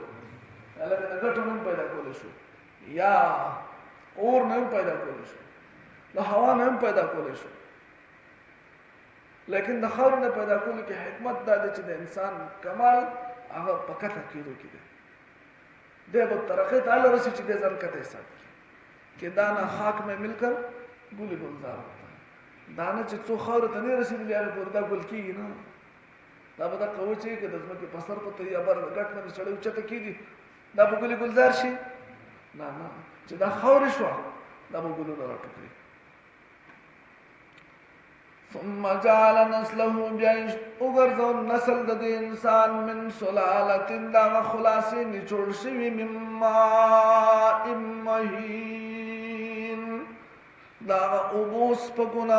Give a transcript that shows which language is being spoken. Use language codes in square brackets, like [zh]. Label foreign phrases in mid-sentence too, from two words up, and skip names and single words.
[ps] هلکه د ګټو نه پیدا کولی شو، یا اور نه پیدا کولی شو، د هوا نه پیدا کولی شو. لیکن د خاورې نه پیدا کولو کې حکمت دا دی چې د انسان کمال هغه په کته کېدو کې دی. دی به ترقی ته هله رسي چې دی ځان کته حساب کړي چې [ur] دانه خاک میں مل کر ګل ګلزار ہوتا ہے. [ps] دانه چې څو خاورې ته نه رسېدلي هغه پورې دا ګل کېږي نه، دا به دا قوه چې که د ځمکې په سر په یا بر ګټ باندې سړی اوچته کېږي دا به ګلې ګلزار شي؟ نه نه، چې دا خاورې شوه دا به ګلونه راټوکړي. [ar] ثم جعل نسله، [ps] بیا وګرځو نسل د انسان [ar] من سلالة، [ps] دا خلاصې نچوړ شوي [ar] من ماء مهین، [ps] دا اوبو سپکونه.